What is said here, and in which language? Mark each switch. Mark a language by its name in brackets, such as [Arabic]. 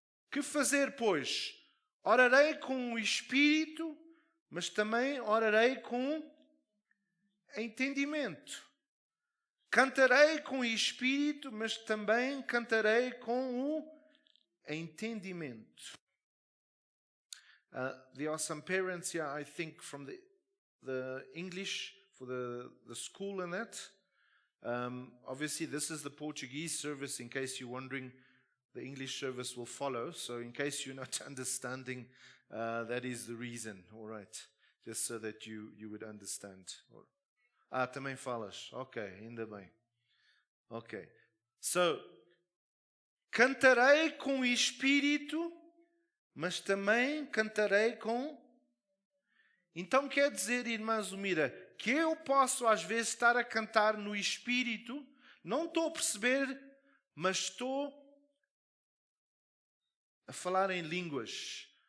[Portuguese] Que fazer, pois? Orarei com o Espírito, mas também orarei com entendimento. Cantarei com o Espírito, mas também cantarei com o entendimento. [English] There are some parents here, I think, from the English for the school and that. Obviously, this is the Portuguese service, in case you're wondering. The English service will follow. So in case you're not understanding, that is the reason. All right. Just so that you would understand. [Portuguese] Também falas. Ok, ainda bem. Ok. So, cantarei com o Espírito, mas também cantarei com... Então quer dizer, irmã Zumira, que eu posso às vezes estar a cantar no Espírito, não estou a perceber, mas estou a falar em línguas.